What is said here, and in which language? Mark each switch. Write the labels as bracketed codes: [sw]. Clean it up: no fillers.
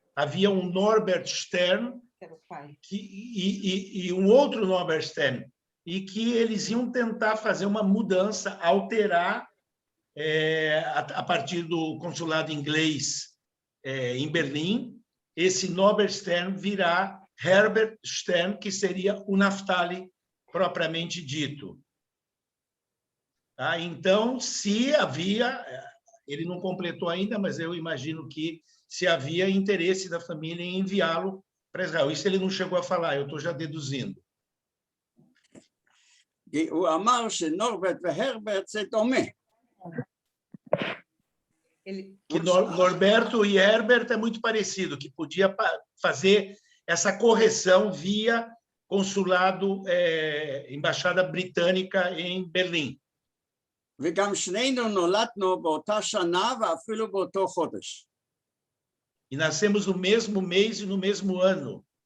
[pt] Havia um Norbert Stern e um outro Norbert Stern, e que eles iam tentar fazer uma mudança, alterar a partir do consulado inglês em Berlim, esse Norbert Stern virá Herbert Stern, que seria o Naftali propriamente dito. Tá? Então, se havia, ele não completou ainda, mas eu imagino que se havia interesse da família em enviá-lo para Israel. Isso ele não chegou a falar, eu estou já deduzindo. [he] הוא אמר שנורברט והרברט זה דומה. [pt] Que Norberto e Herbert é muito parecido, que podia fazer essa correção via consulado, embaixada britânica em Berlim. [he] וגם שנינו נולדנו באותה שנה ואפילו באותו חודש. [pt] E nascemos no mesmo mês e no mesmo ano.